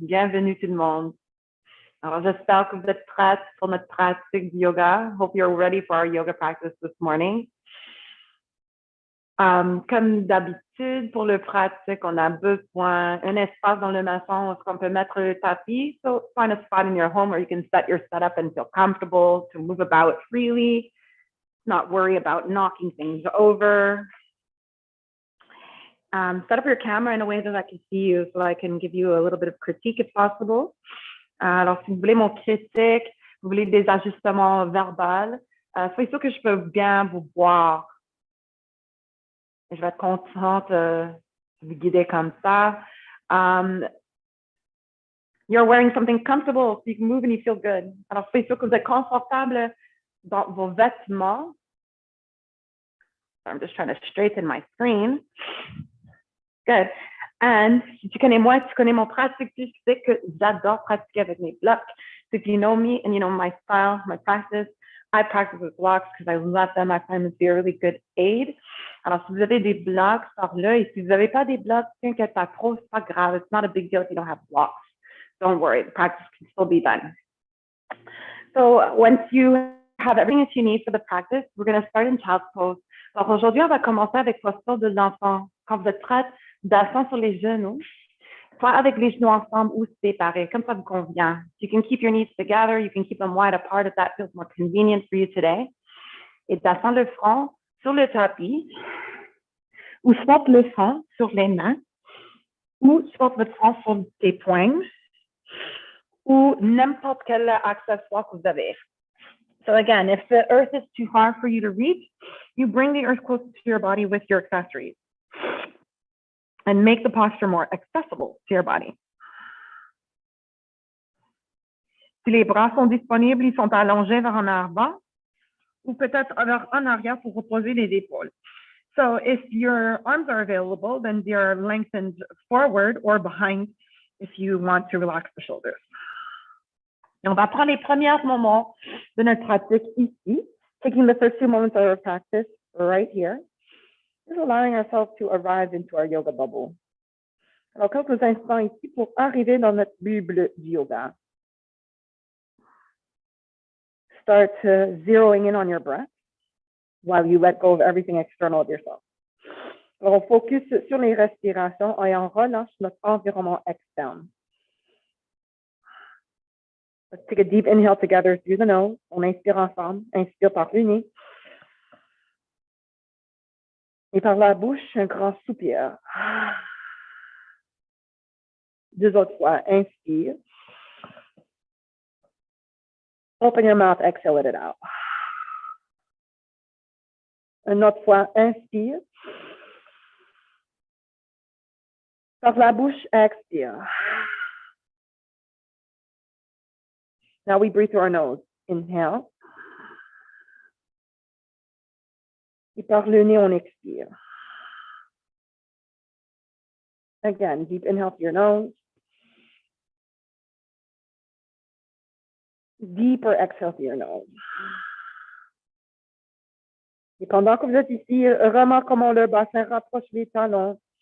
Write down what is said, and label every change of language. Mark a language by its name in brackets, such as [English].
[French] Bienvenue, tout le monde. Alors, j'espère que vous êtes prêts pour notre pratique de yoga. [English] Hope you're ready for our yoga practice this morning. [French] Comme d'habitude, pour le pratique, on a besoin d'un espace dans le maison où on peut mettre le tapis. [English] So find a spot in your home where you can set your setup and feel comfortable to move about freely, not worry about knocking things over. Set up your camera in a way that I can see you so I can give you a little bit of critique if possible. [French] Alors, si vous voulez mon critique, vous voulez des ajustements verbaux, soyez sûr que je peux bien vous voir. Je vais être contente de vous guider comme ça. [English] You're wearing something comfortable so you can move and you feel good. [French] Alors, soyez sûr que vous êtes confortable dans vos vêtements. [English] I'm just trying to straighten my screen. Good. [French] And si tu connais moi, tu connais mon pratique, tu sais que j'adore pratiquer avec mes blocs. [English] So if you know me and you know my style, my practice, I practice with blocks because I love them. I find them to be a really good aid. [French] Alors, si vous avez des blocs par là, et si vous n'avez pas des blocs, t'inquiète pas trop, c'est pas grave. [English] It's not a big deal if you don't have blocks. Don't worry, the practice can still be done. So once you have everything that you need for the practice, we're going to start in child's pose. [French] Alors, aujourd'hui, on va commencer avec posture de l'enfant. Quand vous êtes prête, d'asseoir sur les genoux, soit avec les genoux ensemble ou séparés, comme ça vous convient. [English] You can keep your knees together, you can keep them wide apart if that feels more convenient for you today. [French] Et d'asseoir le front sur le tapis, ou soit le front sur les mains, ou soit votre front sur tes poings, ou n'importe quel accessoire que vous avez. [English] So again, if the earth is too far for you to reach, you bring the earth closer to your body with your accessories and make the posture more accessible to your body. [French] Si les bras sont disponibles, ils sont allongés vers en avant ou peut-être en arrière pour reposer les épaules. [English] So if your arms are available, then they are lengthened forward or behind if you want to relax the shoulders. [French] Et on va prendre les premiers moments de notre pratique ici, [English] taking the first few moments of our practice right here, just allowing ourselves to arrive into our yoga bubble. [French] Alors, quelques instants ici pour arriver dans notre bulle du yoga. [English] Start zeroing in on your breath while you let go of everything external of yourself. [French] Alors, on focus sur les respirations et on relâche notre environnement externe. [English] Let's take a deep inhale together through the nose. [French] On inspire ensemble. Inspire par le nez. Et par la bouche, un grand soupir. Deux autres fois. Inspire. [English] Open your mouth, exhale, let it out. [French] Une autre fois, inspire. Par la bouche, expire. [English] Now we breathe through our nose. Inhale. [French] Et par le nez, on expire. [English] Again, deep inhale through your nose. Deeper exhale through your nose. [French] Et pendant que vous êtes ici, remarque comment le bassin rapproche les talons.